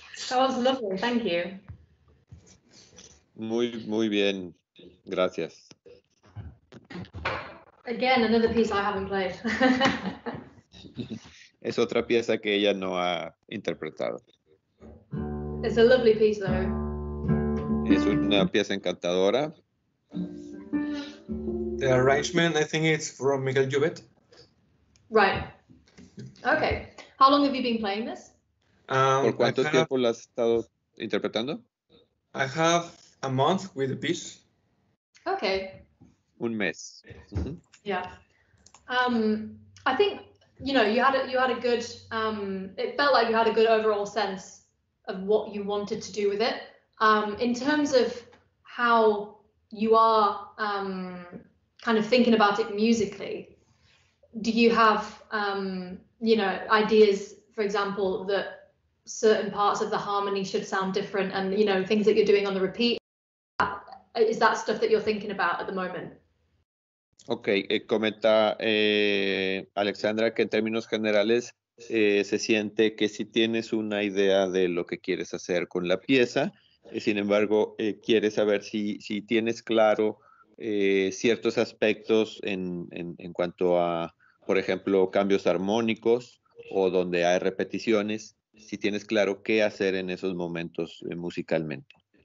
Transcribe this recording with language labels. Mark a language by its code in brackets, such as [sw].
[en] That was lovely, thank you. [es] Muy bien, gracias. [en] Again, another piece I haven't played. [es] Es otra pieza que ella no ha interpretado. [en] It's a lovely piece though. [es] Es una pieza encantadora. [en] The arrangement, I think it's from Miguel Llobet. Right. Okay. How long have you been playing this? [es] ¿Por cuánto tiempo la has estado interpretando? [en] I have a month with the piece. Okay. [es] Un mes. [en] Yeah. I think you had a good. It felt like you had a good overall sense of what you wanted to do with it. In terms of how you are kind of thinking about it musically, do you have ideas, for example, that certain parts of the harmony should sound different, and things that you're doing on the repeat? Is that stuff that you're thinking about at the moment? [es] Ok, comenta Alexandra que en términos generales se siente que si tienes una idea de lo que quieres hacer con la pieza, sin embargo, quiere saber si tienes claro ciertos aspectos en cuanto a, por ejemplo, cambios armónicos o donde hay repeticiones, si tienes claro qué hacer en esos momentos musicalmente.